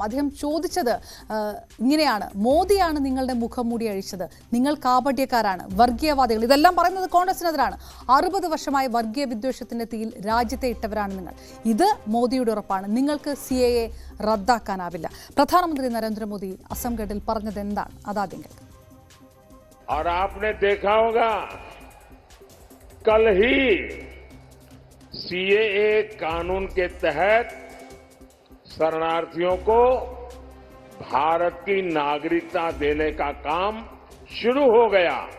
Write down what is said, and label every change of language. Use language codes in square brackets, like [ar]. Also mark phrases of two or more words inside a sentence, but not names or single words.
[ml] അദ്ദേഹം ചോദിച്ചത് ഇങ്ങനെയാണ്, മോദിയാണ് നിങ്ങളുടെ മുഖം മൂടി അഴിച്ചത്, നിങ്ങൾ കാപട്യക്കാരാണ്, വർഗീയവാദികൾ, ഇതെല്ലാം പറയുന്നത് കോൺഗ്രസിനെതിരാണ്. 60 വർഷമായി വർഗീയ വിദ്വേഷത്തിന്റെ തീയിൽ രാജ്യത്തെ ഇട്ടവരാണ് നിങ്ങൾ. ഇത് മോദിയുടെ ഉറപ്പാണ്. നിങ്ങൾക്ക് CAA റദ്ദാക്കാനാവില്ല. പ്രധാനമന്ത്രി നരേന്ദ്രമോദി അസംഗഡിൽ പറഞ്ഞത് എന്താണ്? അതാദ്യം കേൾക്കാം. [hi] और आपने देखा होगा कल ही CAA कानून के तहत शरणार्थियों को भारत की नागरिकता देने का काम शुरू हो गया.